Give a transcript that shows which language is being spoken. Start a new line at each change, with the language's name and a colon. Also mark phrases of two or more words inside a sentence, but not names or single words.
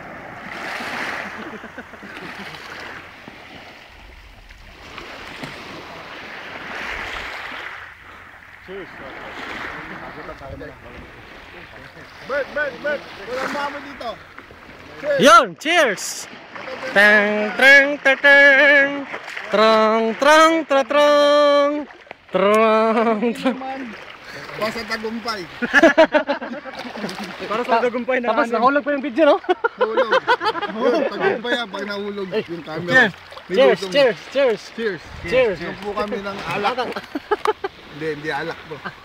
Filipino: Cheers. Bert. Walang mamo dito. Cheers. Yon, cheers. Tang trang tang trong trong tra trong trong. Para sa tagumpay. Para sa tagumpay na. Tapos nahulog pa yung video, no? Nahulog. Tagumpay yan pag nahulog yung camera. Cheers. Yung po kami ng alak. Hindi alak po.